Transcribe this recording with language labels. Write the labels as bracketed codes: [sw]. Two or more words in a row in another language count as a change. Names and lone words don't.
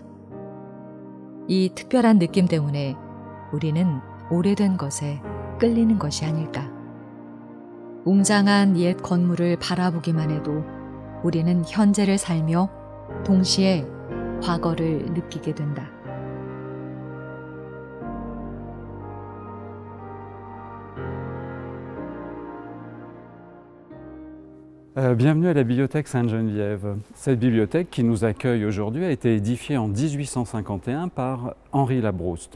[ko] 이 특별한 느낌 때문에 우리는 오래된 것에 끌리는 것이 아닐까. 웅장한 옛 건물을 바라보기만 해도 우리는 현재를 살며 동시에 과거를 느끼게 된다. [fr] Bienvenue à la bibliothèque Sainte-Geneviève. Cette bibliothèque qui nous accueille aujourd'hui a été édifiée en 1851 par Henri Labrouste.